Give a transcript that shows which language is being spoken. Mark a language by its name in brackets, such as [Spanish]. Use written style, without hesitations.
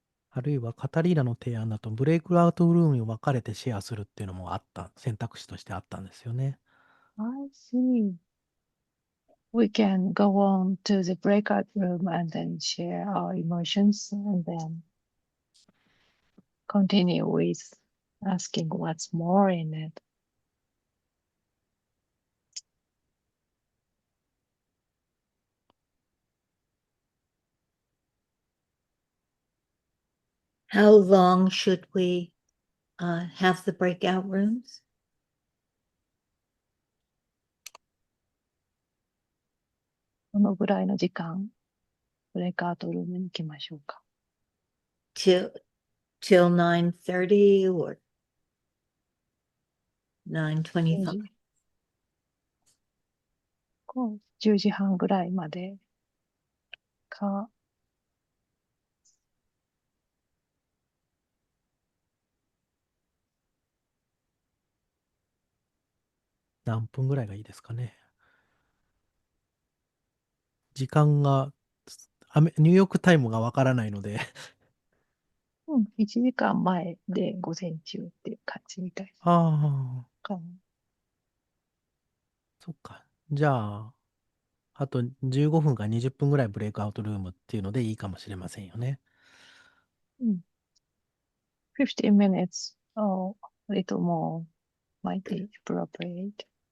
[Japanese] あるいはカタリーナの提案だとブレイクアウトルームに分かれてシェアするっていうのも選択肢としてあったんですよね。 [English] I see. We can go on to the breakout room and then share our emotions and then continue with asking what's more in it. How long should we have the breakout rooms? [Japanese] どのぐらいの時間、ブレイクアウトルームに行きましょうか。 [English] Till 9:30 or 9:25? [Japanese] 10時半ぐらいまでか、何分ぐらいがいいですかね。時間が、ニューヨークタイムがわからないので 1時間前で午前中っていう感じみたいです。ああ、そっか。じゃあ、あと15分か20分ぐらいブレイクアウトルームっていうのでいいかもしれませんよね。 [English] 15 minutes. Oh, a little more might be appropriate.